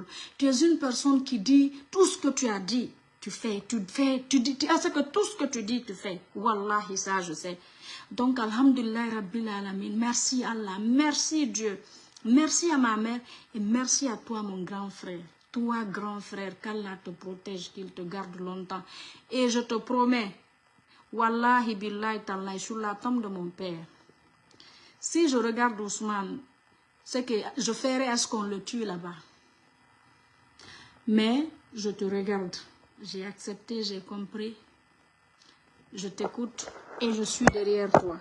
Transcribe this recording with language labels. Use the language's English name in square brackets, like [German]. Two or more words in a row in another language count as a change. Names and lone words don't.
[French] Tu es une personne qui dit tout ce que tu as dit. Tu dis, c'est que tout ce que tu dis, tu fais. Wallahi, ça, je sais. [Arabic] Donc, الحمد لله رب العالمين. [French] Merci Allah, merci Dieu. Merci à ma mère et merci à toi, mon grand frère. Toi, grand frère, qu'Allah te protège, qu'il te garde longtemps. Et je te promets, [Arabic] والله بالله تالله, [French] sur la tombe de mon père. Si je regarde Ousmane, c'est que je ferai à ce qu'on le tue là-bas. Mais je te regarde. J'ai accepté, j'ai compris. Je t'écoute et je suis derrière toi.